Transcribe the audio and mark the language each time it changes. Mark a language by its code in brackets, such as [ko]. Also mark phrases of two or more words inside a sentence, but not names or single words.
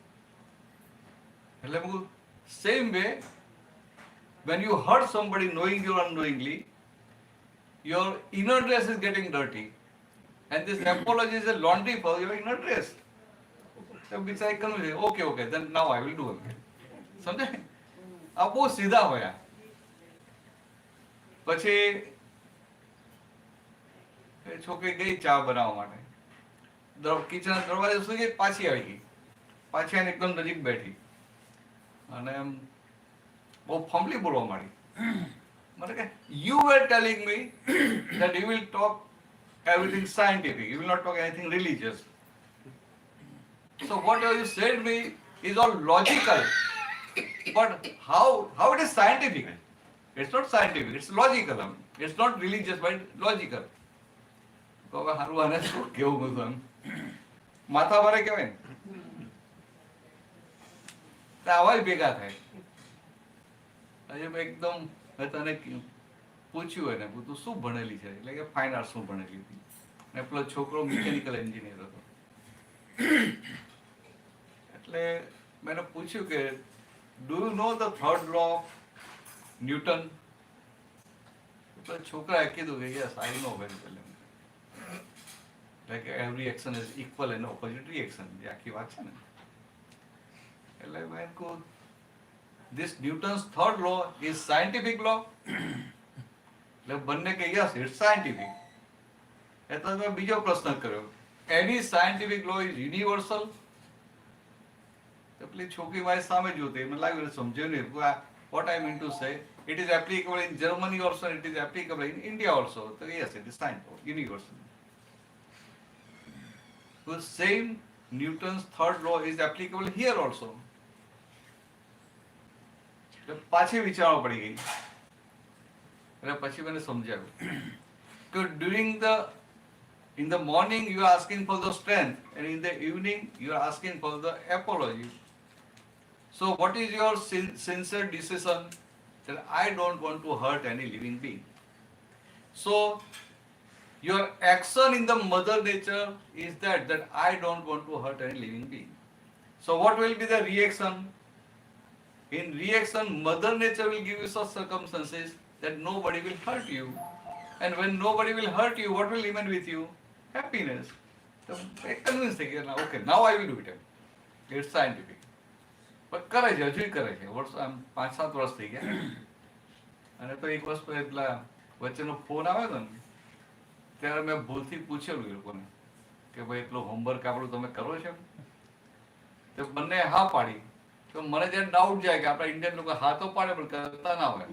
[en] Same way, when you hurt somebody knowingly or unknowingly, your inner dress is getting dirty. And this apology is a laundry for your inner dress. So which I convince, okay, then now I will do it. [gu] સમજાય? આ બહુ સીધા હોયા. પછી છોકરી ગઈ ચા બનાવવા માટે, કિચન દરવાજે સુધી ગઈ, પાછી આવી ગઈ, પાછી આને એકદમ નજીક બેઠી અને એમ બહુ ફંબલી બોલવા માંડી. મને કે [en] you were telling me that you will talk everything scientific, you will not talk anything religious. So whatever you said me is all logical, but how it is scientific? It's not scientific, it's logical. It's not religious, but logical. [gu] તો હવે હારું આને શું કેવું બધું એમ માથા ભારે કહેવાય ને, આવા જ ભેગા થાય. હજુ મેં એકદમ તને પૂછ્યું એને, તું શું ભણેલી છે? એટલે કે [en] fine artsમાં [gu] ભણેલી હતી, ને પેલો છોકરો [en] mechanical engineer [gu] હતો. એટલે મેં એને પૂછ્યું કે [en] do you know the third law of Newton? [gu] તો છોકરાએ કીધું કે [en] yes I know very well. like every action is equal and opposite reaction, [gu] એ આખી વાત છે ને. એટલે મેં કહું [en] this Newton's third law is scientific law? [gu] એટલે બંને કે [en] yes, it's scientific. [gu] એટલે મેં બીજો પ્રશ્ન કર્યો, [en] any scientific law is universal? [gu] તો પેલી છોકરી મારી સામે જોતી, મને લાગ્યું સમજ્યું નહીં. [en] What I mean to say, it is applicable in Germany also, it is applicable in India also. So yes, it is scientific, universal. So same Newton's third law is applicable here also. [gu] પાછી વિચારવા પડી ગઈ. એટલે પછી મને સમજાવ્યું કે [en] in the morning you are asking for the strength and in the evening you are asking for the apology. So what is your sincere decision? That I don't want to hurt any living being. So your action in the mother nature is that I don't want to hurt any living being. So what will be the reaction? In reaction, Mother Nature will give you such circumstances that nobody will hurt you. And when nobody will hurt you, what will remain with you? Happiness. So I convinced again, okay, now I will do it. It's scientific. But [gu] કરે છે, હજુ કરે છે. વર્ષ આમ 5-7 વર્ષ થઈ ગયા. અને તો એક વર્ષ પહેલા વચ્ચેનો ફોન આવ્યો ને, ત્યારે મેં ભૂલથી પૂછેલું એ લોકોને કે ભાઈ એટલું હોમવર્ક આપણું તમે કરો છો? તો બંને હા પાડી. તો મને જ્યારે ડાઉટ જાય કે આપણા ઇન્ડિયન લોકો હા તો પાડે પણ કરતા ના હોય.